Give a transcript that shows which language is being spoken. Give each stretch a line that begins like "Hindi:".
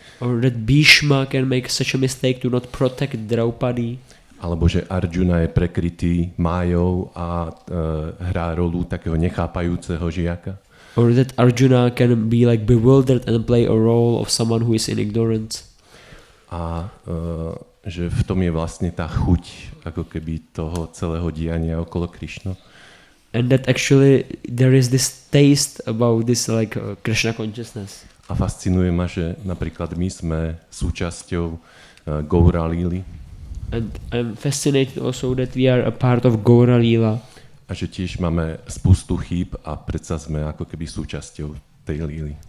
English: Or that Bhishma can make such a mistake to not protect Draupadi.
Slovak: alebo že Arjuna je prekrytý májou a hrá rolu takého nechápajúceho žiaka.
English: Or that Arjuna can be like bewildered and play a role of someone who is in ignorance.
Slovak: A že v tom je vlastne tá chuť ako keby toho celého diania okolo Krišnu.
English: And that actually there is this taste about this like Krishna consciousness.
Slovak: A fascinuje ma, že napríklad my sme súčasťou Gaura Líly.
English: And I'm fascinated also that we are a part of Gaura Lila.
Slovak: A že tiež máme spustu chýb a predsa sme ako keby súčasťou tej líly.